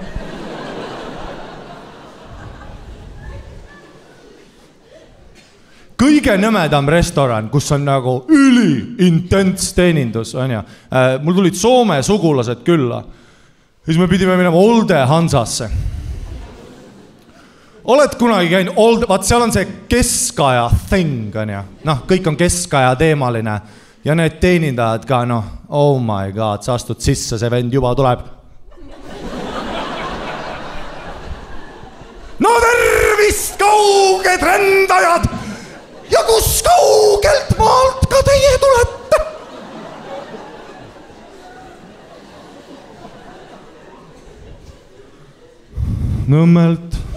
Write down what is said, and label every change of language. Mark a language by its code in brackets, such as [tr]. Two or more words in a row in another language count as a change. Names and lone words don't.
[et] Kõige nõmedam restoran, kus on nagu üli-intents teenindus, on ju. Mul tulid Soome sugulased külla. Siis me pidime minema Olde Hansasse. Oled kunagi käinud, vaat seal on see keskaja thing, on ju. Kõik on keskaja teemaline. Ja need teenindajad ka, [en] oh my god, [et] sa astud sisse, see vend juba tuleb. No tervist, kauged rändajad! Ja kus kaugelt maalt ka teie tulete? Nõmmelt.